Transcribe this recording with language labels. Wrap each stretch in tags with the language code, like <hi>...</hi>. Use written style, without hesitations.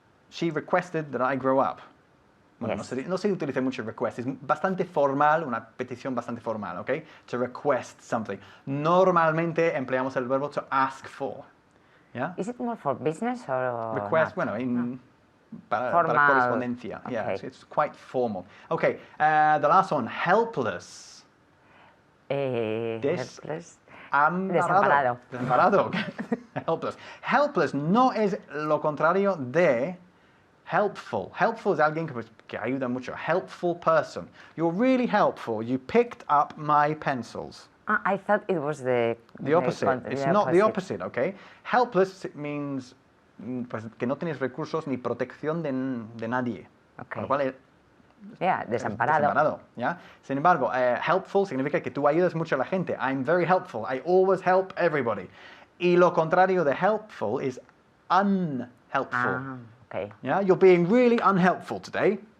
<en>She requested that I grow up.</en> <es>Bueno,</es> <en>Yes.</en> <es>no se utiliza mucho request. Es bastante formal, una petición bastante formal, ¿ok?</es> <en>To request something.</en> <es>Normalmente empleamos el verbo</es> <en>to ask for. ¿Ya? Is it more for business or Request, not?</en> <es>bueno, para</es> <en>Formal.</en> <es>correspondencia. Yeah,</es> <en>Okay. it's quite formal. Okay, the last one, helpless. Helpless.</en> <es>Desamparado. Desamparado. Desamparado. Helpless. Helpless no es lo contrario de helpful. Helpful es alguien que ayuda mucho.</es> <en>Helpful person. You're really helpful. You picked up my pencils. I thought it was the opposite. It's not the opposite, okay? Helpless means</en> <es>pues, que no tienes recursos ni protección de nadie.</es> <en>Okay.</en> <es>Con lo cual</es> <en>Yeah, desamparado.</en> <es>desamparado, ¿ya? Sin embargo, helpful significa que tú ayudas mucho a la gente.</es> <en>I'm very helpful. I always help everybody.</en> <es>Y lo contrario de helpful is unhelpful.</es> <en>Ah, okay. Yeah, you're being really unhelpful today.</en>